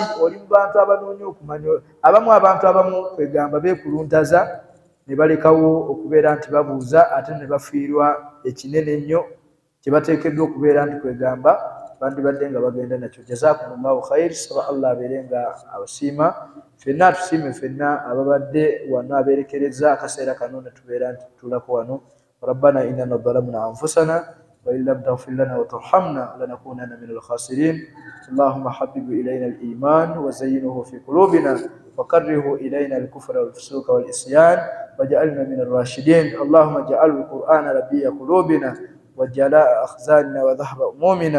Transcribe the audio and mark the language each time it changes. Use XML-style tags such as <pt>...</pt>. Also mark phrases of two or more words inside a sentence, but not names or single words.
<lg>Oli mu bantu abanoonya okumanya. Abantu abamu kwegamba beekuluntaza ne balekawo okubeera nti babuuza ate ne bafiirwa ekinene ennyo kye bateekeddwa okubeera nti kwegamba bandibadde nga bagenda nakyo.</lg> <ar>جزاكم الله خير.</ar> <lg>Saba Allah abeere nga abasiima ffenna atusiime ffenna ababadde wano abeerekereza akaseera kano ne tubeera nti tutuulako wano.</lg> <ar>ربنا إننا ظلمنا أنفسنا وإن لم تغفر لنا وترحمنا لنكونن من الخاسرين. اللهم حبب إلينا الإيمان وزينه في قلوبنا وكره إلينا الكفر والفسوق والعصيان واجعلنا من الراشدين. اللهم اجعل القرآن ربيع قلوبنا وجلاء أحزاننا وذهب همومنا.</ar>